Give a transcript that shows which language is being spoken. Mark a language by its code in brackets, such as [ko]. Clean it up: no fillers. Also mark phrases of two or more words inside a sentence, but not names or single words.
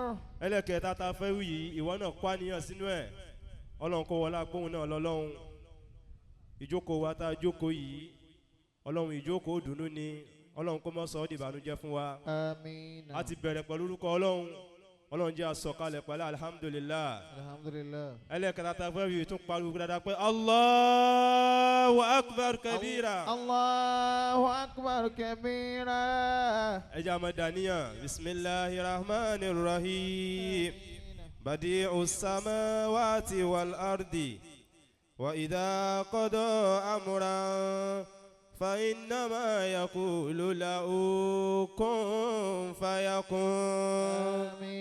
[yo] ẹlẹ́kẹ̀ẹ́ta ta fẹ́ wí yìí ìwọ náà kó àníyàn sínú ẹ̀ ọlọ́run kó wọlé agbóhùn náà lọ́lọ́run ìjókòó wa tá a jókòó yìí ọlọ́run ìjókòó dùnú ni ọlọ́run kó mọ́ sọ ọ́ dìbànújẹ́ fún wa. Àmín. a ti bẹ̀rẹ̀ pẹ̀lú orúkọ ọlọ́run ọlọ́run jẹ́ àsọ̀kalẹ̀ pẹ̀lú alhamdulillah. Alhamdulillah. ẹlẹ́kẹ̀ẹ́ta ta fẹ́ wí tún pariwo dáadáa pé [ar] الله أكبر كبيرا. الله أكبر كبيرا. [yo] ẹ jẹ́ àmọ́ dàníyàn [ar] بسم الله الرحمن الرحيم بديع السماوات والأرض وإذا قضى أمرا فإنما يقول له كن فيكون.